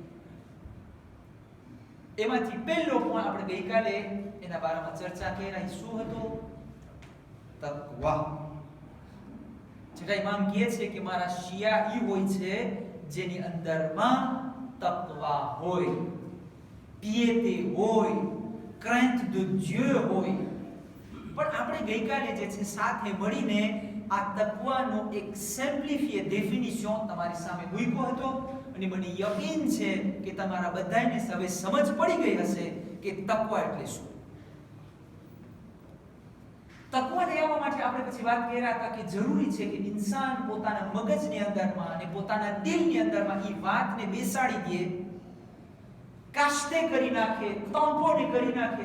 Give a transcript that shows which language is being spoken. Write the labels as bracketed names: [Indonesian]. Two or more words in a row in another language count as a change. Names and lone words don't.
[Gujarati] એમાંથી પહેલો પોઈન્ટ આપણે ગઈકાલે એના બારામાં ચર્ચા કરી. શું હતો? તકવા. છઠ્ઠા ઇમામ કહે છે કે મારા શિયા એ હોય છે જેની અંદરમાં તકવા હોય, પિયેતે હોય, [French] crainte de Dieu હોય. [Gujarati] પણ આપણે ગઈકાલે જે છે સાથે મળીને આ તકવાનો એક [English] simplified definition [Gujarati] તમારી સામે મૂક્યો હતો અને મને યકીન છે કે તમારા બધાને હવે સમજ પડી ગઈ હશે કે તકવા એટલે શું. તકવા લેવા માટે આપણે પછી વાત કર્યા હતા કે જરૂરી છે કે ઇન્સાન પોતાના મગજની અંદરમાં અને પોતાના દિલની અંદરમાં એ વાતને બેસાડી દે, કાસ્તે કરી નાખે, તંપોને કરી નાખે.